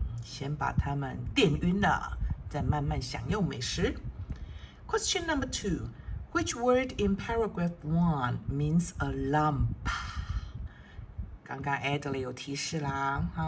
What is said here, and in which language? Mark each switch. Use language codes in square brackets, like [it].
[zh] 先把它们电晕了，再慢慢享用美食。 [en] Question number 2. Which word in paragraph 1 means a lump? [zh] 刚刚 Adelaide 有提示啦。